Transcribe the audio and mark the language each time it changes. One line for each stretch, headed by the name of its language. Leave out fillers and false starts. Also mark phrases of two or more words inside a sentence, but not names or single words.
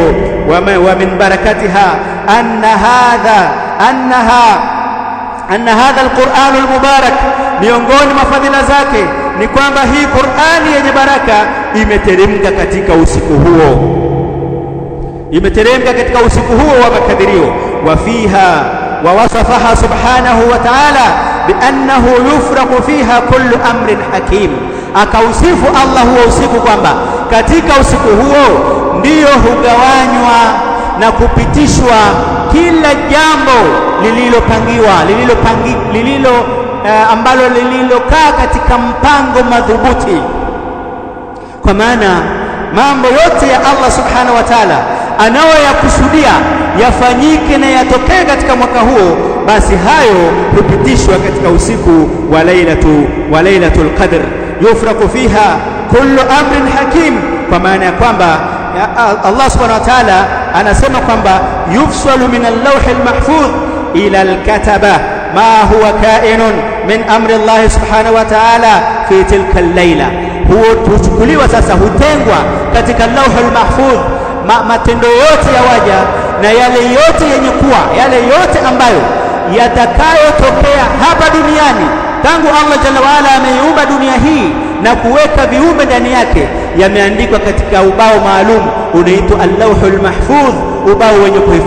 Arabic: ومن بركاتها أن هذا القرآن المبارك,
Swahili: miongoni mwa fadhila zake ni kwamba hii Qur'ani yenye baraka imeteremka katika usiku huo, imeteremka katika usiku huo wa makadirio.
Arabic: وفيها ووصفها سبحانه وتعالى بأنه يفرق فيها كل أمر حكيم,
Swahili: akausifu Allah huo usiku kwamba katika usiku huo ndiyo hugawanywa na kupitishwa kila jambo lililopangiwa, ambalo lililokaa katika mpango madhubuti. Kwa maana mambo yote ya Allah
Arabic: سبحانه وتعالى
Swahili: anayoyakusudia yafanyike na yatokee katika mwaka huo, basi hayo hupitishwa katika usiku wa
Arabic: ليلة القدر. يفرق فيها كل أمر حكيم,
Swahili: kwa maana ya kwamba Allah
Arabic: سبحانه وتعالى
Swahili: anasema kwamba
Arabic: يفصل من اللوح المحفوظ إلى الكتبة ما هو كائن من أمر الله سبحانه وتعالى في تلك الليلة.
Swahili: Huo huchukuliwa sasa, hutengwa katika
Arabic: اللوح المحفوظ
Swahili: matendo yote ya waja na yale yote yenye kuwa, yale yote ambayo yatakayotokea hapa duniani tangu Allah
Arabic: جل وعلا
Swahili: ameiumba dunia hii na kuweka viumbe ndani yake, yameandikwa katika ubao maalum unaitwa
Arabic: اللوح المحفوظ,
Swahili: ubao wenye kuhifadhiwa.